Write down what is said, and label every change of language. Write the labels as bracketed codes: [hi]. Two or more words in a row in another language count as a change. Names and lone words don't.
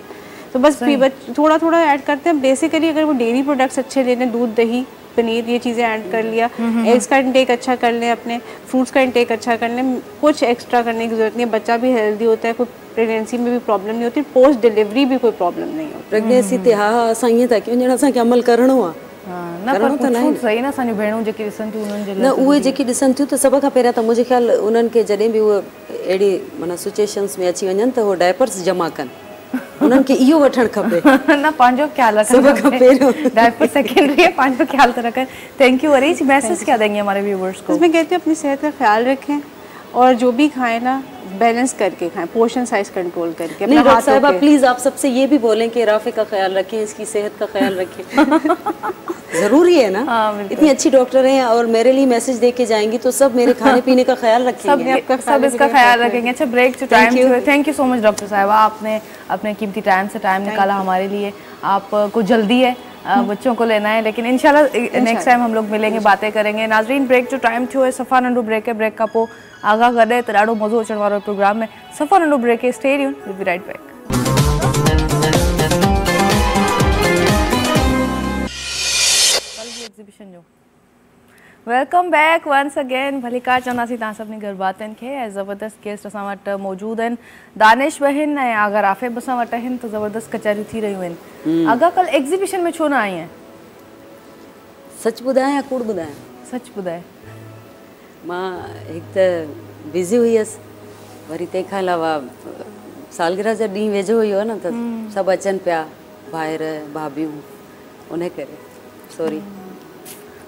[hi] तो बस थोड़ा थोड़ा ऐड करते हैं। बेसिकली अगर वो [en] dairy products [hi] अच्छे ले लें, दूध, दही, पनीर, ये चीज़ें ऐड कर लिया, एग्स का इंटेक अच्छा कर लें, अपने फ्रूट्स का इंटेक अच्छा कर लें, कुछ एक्स्ट्रा करने की जरूरत नहीं है। बच्चा भी हेल्दी होता है, कोई प्रेगनेंसी में भी प्रॉब्लम नहीं होती, [en] post delivery [hi] भी कोई प्रॉब्लम नहीं होती। [sd] प्रेगनेंसी ते हा असां ईअं था कयूं ॼण असांखे अमल करिणो आहे, सही ना, असांजी भेणूं जेकी ॾिसनि थियूं उन्हनि जे न उहे जेकी ॾिसनि थियूं त सभ खां पहिरियां त मुंहिंजे ख़्यालु उन्हनि खे जॾहिं बि उहे अहिड़ी माना सिचुएशन्स में अची वञनि त उहे डायपर्स जमा कनि, उन्हनि खे इहो वठणु खपे न, पंहिंजो ख्याल रखणु सभ खां पहिरियों। [hi] डायपर सेकेंडरी है, पंहिंजो ख्याल तो रखें। [en] Thank you Areej. [hi] मैसेज क्या देंगे हमारे व्यूवर्स को? इसमें कहती हूँ अपनी सेहत का ख्याल रखें और जो भी खाएं ना बैलेंस करके खाएं, [en] portion size [hi] कंट्रोल करके। नहीं डॉक्टर साहिबा प्लीज आप सबसे ये भी बोलें कि राफे का ख्याल रखें, इसकी सेहत का ख्याल रखें। जरूरी है ना। इतनी अच्छी डॉक्टर हैं और मेरे लिए मैसेज दे के जाएंगी तो सब मेरे खाने पीने का ख्याल रखेंगे, सब इसका ख्याल रखेंगे। अच्छा [en] break time, thank you so much [hi] डॉक्टर साहिबा, आपने अपने कीमती टाइम से टाइम निकाला हमारे लिए। आपको जल्दी है, बच्चों को लेना है, लेकिन इंशाल्लाह [en] next time [hi] हम लोग मिलेंगे, बातें करेंगे। [sd] नाज़रीन ब्रेक जो टाइम थियो है सफ़ा नंढो ब्रेक है, ब्रेक का पोइ आगाह गॾे त ॾाढो मज़ो अचण वारो प्रोग्राम में। सफ़ा नंढो ब्रेक है, [en] Stay tuned, will be right back. Exhibition जो welcome back once again. [sd] भली कार चवंदासीं तव्हां सभिनी घर बातनि खे। ऐं ज़बरदस्त गेस्ट असां वटि मौजूदु आहिनि, दानिश बहन ऐं आगा राफ़िब असां वटि आहिनि, त ज़बरदस्त कचहरियूं थी रहियूं आहिनि। आगा कल एग्ज़िबिशन में छो न आई आहिनि? सच ॿुधायां या कूड़ ॿुधायां? सच ॿुधाए। मां हिकु त बिज़ी हुई हुअसि, वरी तंहिंखां अलावा सालगिरह जा ॾींहुं वेझो हुयो न, त सभु अचनि पिया भाइर भाभियूं, उन करे सॉरी।